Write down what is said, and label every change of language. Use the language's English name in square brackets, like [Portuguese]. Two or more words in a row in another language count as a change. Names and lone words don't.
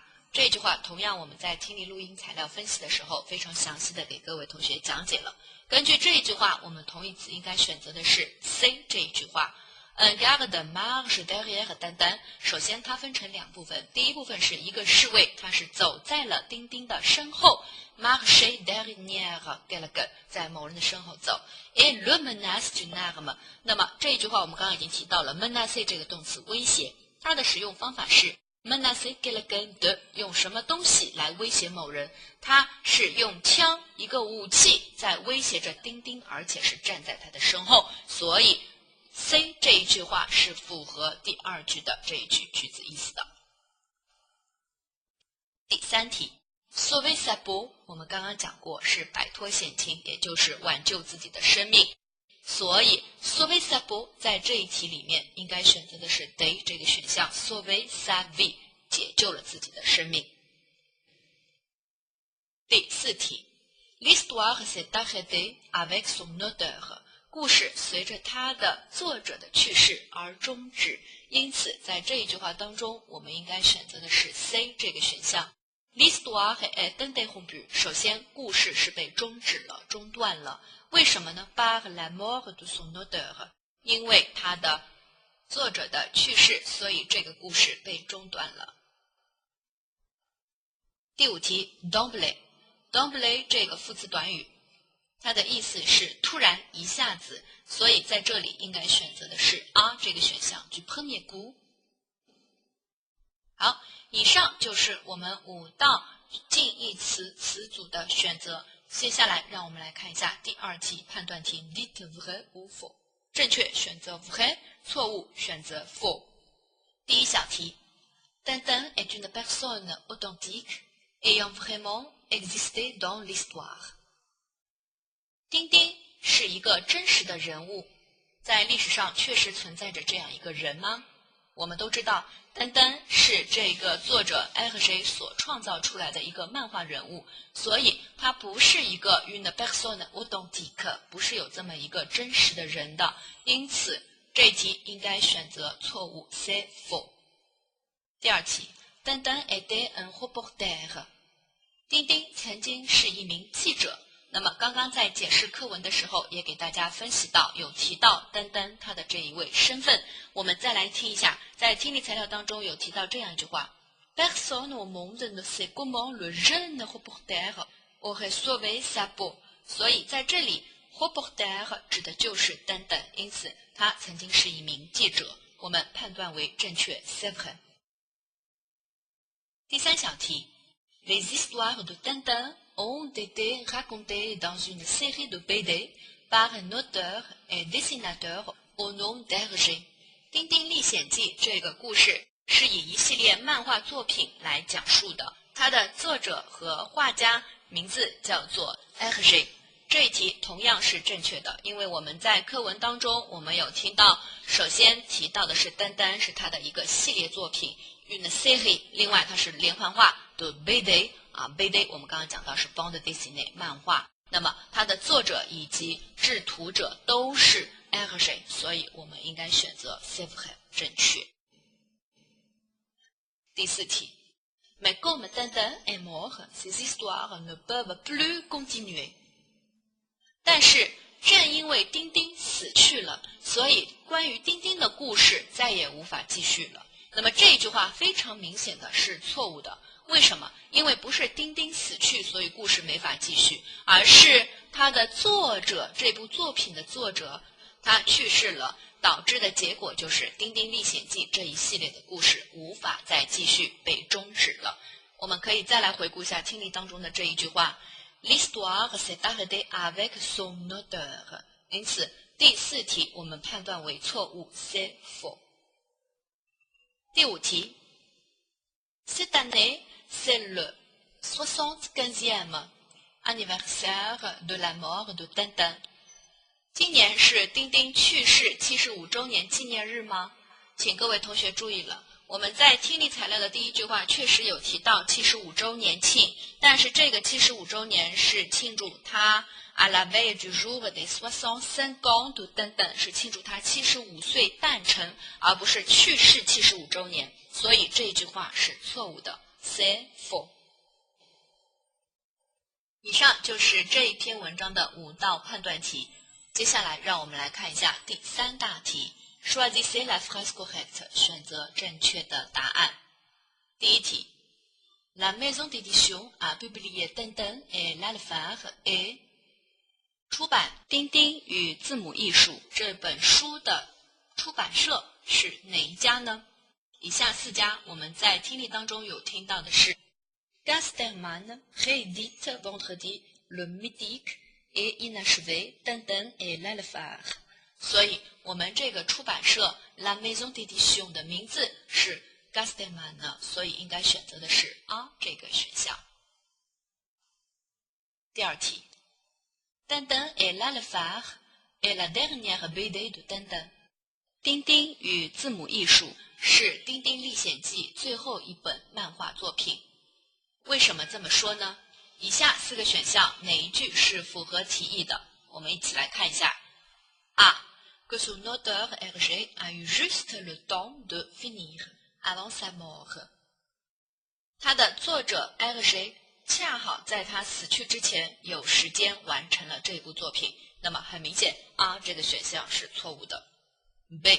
[Chinese] 这句话同样我们在听力录音材料分析的时候非常详细的给各位同学讲解了。根据这一句话，我们同义词应该选择的是 C 这一句话。 [French] Un garde marche derrière Tintin。 [Chinese] 首先，它分成两部分。第一部分是一个侍卫，他是走在了丁丁的身后 ， [French] marcher derrière quelqu'un， [Chinese] 在某人的身后走。 [French] Et le menace d'une arme。 [Chinese] 那么这一句话我们刚刚已经提到了 menacer 这个动词威胁，它的使用方法是 [French] menacer quelqu'un de， [Chinese] 用什么东西来威胁某人？它是用枪，一个武器在威胁着丁丁，而且是站在他的身后，所以。C 这一句话是符合第二句的这一句句子意思的。第三题 [French] ，sauver sa peau， [Chinese] 我们刚刚讲过是摆脱险情，也就是挽救自己的生命。所以 [French] sauver sa peau [Chinese] 在这一题里面应该选择的是 D 这个选项 ， [French] sauver sa vie， [Chinese] 解救了自己的生命。第四题 [French] ，l'histoire s'est arrêtée avec son auteur。 [Chinese] 故事随着它的作者的去世而终止，因此在这一句话当中，我们应该选择的是 C 这个选项。 [French] L'histoire est interrompue。 [Chinese] 首先，故事是被终止了、中断了。为什么呢 [French] ？Par la mort de son auteur。 [Chinese] 因为他的作者的去世，所以这个故事被中断了。第五题 ，d'emblée 这个副词短语。它的意思是突然一下子，所以在这里应该选择的是 A 这个选项 [French] du premier coup。 [Chinese] 好，以上就是我们5道近义词词组的选择。接下来让我们来看一下第二题判断题 [French] dites vrai ou faux。 [Chinese] 正确选择 vrai， 错误选择 faux。第一小题 [French] Tintin est une personne authentique ayant vraiment existé dans l'histoire。 [Chinese] 丁丁是一个真实的人物，在历史上确实存在着这样一个人吗？我们都知道，丹丹是这个作者Hergé所创造出来的一个漫画人物，所以他不是一个 [French] une personne authentique， [Chinese] 不是有这么一个真实的人的，因此这一题应该选择错误 [French] c'est faux。 [Chinese] 第二题 [French] ，Tintin était un reporter。 [Chinese] 丁丁曾经是一名记者。那么刚刚在解释课文的时候，也给大家分析到，有提到丹丹他的这一位身份。我们再来听一下，在听力材料当中有提到这样一句话 ： [French] Personne au monde ne sait comment le jeune reporter aurait sauvé sa peau。 [Chinese] 所以在这里 ，reporter 指的就是丹丹，因此他曾经是一名记者。我们判断为正确 [French] c'est vrai。 [Chinese] 第三小题 [French] ，Les histoires de Tintin ont été racontés dans une série de BD par un auteur et dessinateur au nom d'Hergé。 [Chinese] 《丁丁历险记》这个故事是以一系列漫画作品来讲述的，它的作者和画家名字叫做 [French] Hergé。 [Chinese] 这一题同样是正确的，因为我们在课文当中我们有听到，首先提到的是丹丹是他的一个系列作品， [French] une série， [Chinese] 另外它是连环画的 BD 啊 ，BD 我们刚刚讲到是 [French] bande dessinée [Chinese] 漫画，那么它的作者以及制图者都是 Hergé， 所以我们应该选择 [French] c'est vrai [Chinese] 正确。第4题 [French] Mais comme Tintin est mort, ces histoires ne peuvent plus continuer。 [Chinese] 但是正因为丁丁死去了，所以关于丁丁的故事再也无法继续了。那么这一句话非常明显的是错误的。为什么？因为不是丁丁死去，所以故事没法继续，而是他的作者，这部作品的作者他去世了，导致的结果就是《丁丁历险记》这一系列的故事无法再继续，被终止了。我们可以再来回顾一下听力当中的这一句话 [French] L'histoire s'est arrêtée avec son auteur。 [Chinese] 因此第4题我们判断为错误 [French] c'est faux。 [Chinese] 第5题 [French] Cette année c'est le 75e anniversaire de la mort de Tintin。 [Chinese] 今年是丁丁去世75周年纪念日吗？请各位同学注意了，我们在听力材料的第1句话确实有提到75周年庆，但是这个75周年是庆祝他 [French] à la veille du jour des 65 ans de Tintin， [Chinese] 是庆祝他75岁诞辰，而不是去世75周年，所以这句话是错误的 [French] c'est faux。 [Chinese] 以上就是这一篇文章的5道判断题。接下来让我们来看一下第3大题 [French] Choisissez la phrase correcte， [Chinese] 选择正确的答案。第1题 [French] La maison d'édition a publié Tintin et l'Alphard et [Chinese] 出版《丁丁与字母艺术》这本书的出版社是哪一家呢？以下4家我们在听力当中有听到的是 [French] Casterman réédite vendredi le mythique et inachevé Tintin et l'Alphard。 [Chinese] 所以我们这个出版社 [French] La Maison d'édition [Chinese] 的名字是 Casterman 呢，所以应该选择的是 A 这个选项。第2题 [French] Tintin et l'Alphard est la dernière BD de Tintin。 [Chinese] 丁丁与字母艺术是《丁丁历险记》最后一本漫画作品。为什么这么说呢？以下4个选项哪一句是符合题意的？我们一起来看一下。A. [French] Que son auteur Hergé a eu juste le temps de finir avant sa mort。 [Chinese] 他的作者 Hergé 恰好在他死去之前有时间完成了这部作品。那么很明显 A 这个选项是错误的。B.